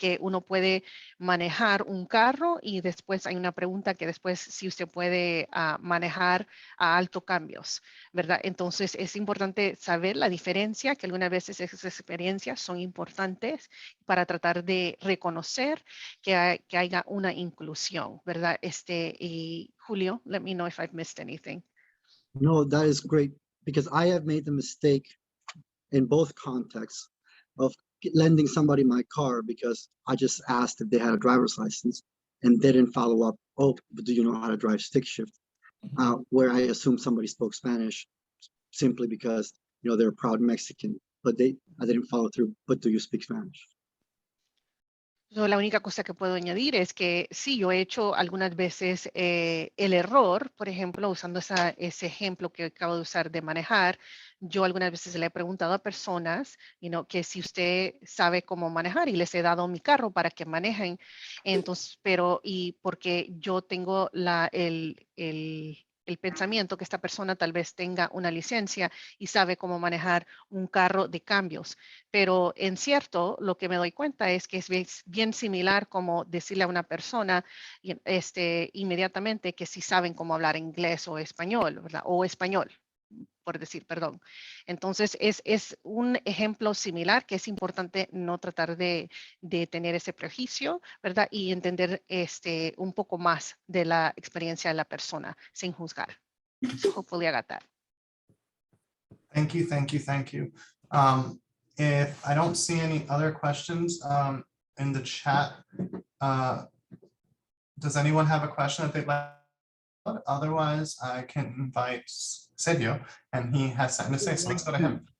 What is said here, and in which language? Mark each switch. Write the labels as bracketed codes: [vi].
[es] Que uno puede manejar un carro y después hay una pregunta que después si usted puede manejar a alto cambios, ¿verdad? Entonces es importante saber la diferencia, que algunas veces esas experiencias son importantes para tratar de reconocer que haya una inclusión, ¿verdad? [en] Y Julio, let me know if I've missed anything. No, that is great, because I have made the mistake in both contexts of lending somebody my car because I just asked if they had a driver's license and they didn't follow up, oh, but do you know how to drive stick shift? Where I assumed somebody spoke Spanish simply because, you know, they're a proud Mexican, but I didn't follow through, but do you speak Spanish? [es] La única cosa que puedo añadir es que sí, yo he hecho algunas veces el error, por ejemplo, usando ese ejemplo que acabo de usar de manejar, yo algunas veces le he preguntado a personas, que si usted sabe cómo manejar y les he dado mi carro para que manejen, entonces, y porque yo tengo el pensamiento que esta persona tal vez tenga una licencia y sabe cómo manejar un carro de cambios. Pero en cierto, lo que me doy cuenta es que es bien similar como decirle a una persona inmediatamente que si saben cómo hablar inglés o español, ¿verdad? O español, por decir, perdón. Entonces, es un ejemplo similar que es importante no tratar de tener ese prejuicio, ¿verdad? Y entender un poco más de la experiencia de la persona sin juzgar. [en] So hopefully I got that. Thank you, thank you, thank you. If I don't see any other questions in the chat, does anyone have a question that they'd like? Otherwise, I can invite Sergio, and he has something to say, so let's go to him.